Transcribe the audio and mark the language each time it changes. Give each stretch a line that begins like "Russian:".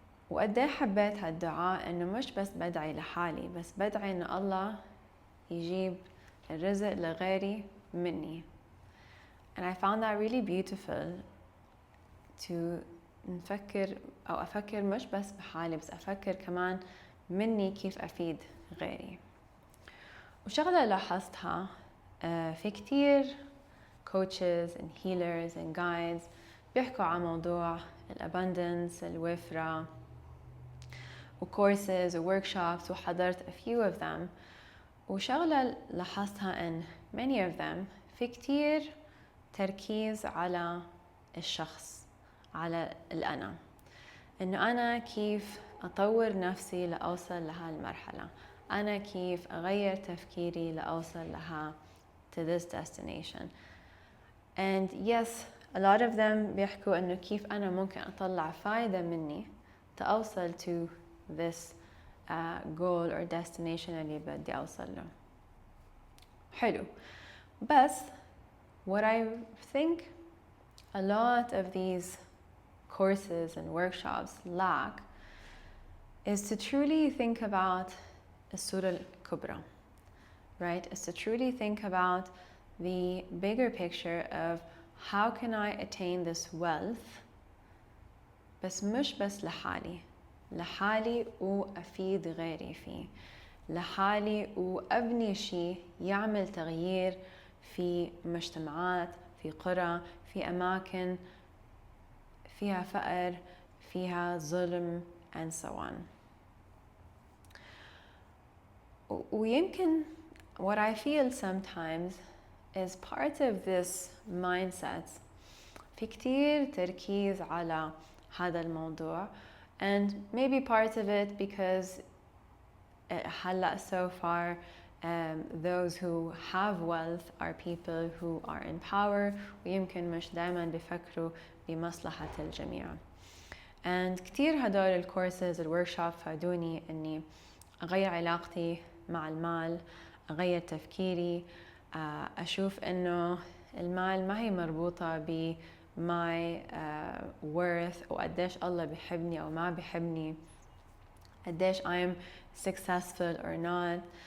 Arabic: وقد ايه حبيت هالدعاء انه مش بس بدعي لحالي، بس بدعي انه الله يجيب الرزق لغيري مني.
English: And I found that really beautiful to
Arabic: نفكر أو أفكر مش بس بحالي، بس أفكر كمان مني كيف أفيد غيري. وشغلة لاحظتها في كتير
English: coaches and healers and guides
Arabic: بيحكوا عن موضوع الabundance، الوفرة، وcourses وworkshops، وحضرت
English: a few of them.
Arabic: وشغلة لاحظتها
English: in many of them
Arabic: في كتير تركيز على الشخص، على الأنا، إنه أنا كيف أطور نفسي لأوصل لهالمرحلة، أنا كيف أغير تفكيري لأوصل لها
English: to this destination. And yes, a lot of them
Arabic: بيحكوا إنه كيف أنا ممكن أطلع فايدة مني تأوصل
English: to this goal or destination
Arabic: اللي بدي أوصل له. حلو، بس
English: what I think a lot of these courses and workshops lack is to truly think about
Arabic: الصورة الكبرى,
English: right? Is to truly think about the bigger picture of how can I attain this wealth
Arabic: بس مش بس لحالي وأفيد غيري فيه، لحالي وأبني شيء يعمل تغيير في مجتمعات، في قرى، في أماكن فيها فقر، فيها ظلم
English: and so on. ويمكن what I feel sometimes is part of this mindset
Arabic: في كتير تركيز على هذا الموضوع,
English: and maybe part of it because هلأ so far those who have wealth are people who are in power,
Arabic: ويمكن مش دايما بيفكروا بمصلحة الجميع. and كتير هدول الكورسز الوركشوب فادوني اني اغير علاقتي مع المال، اغير تفكيري، اشوف انه المال ما هي مربوطة ب
English: my worth
Arabic: وقديش الله بيحبني او ما بيحبني، قديش
English: I'm successful or not.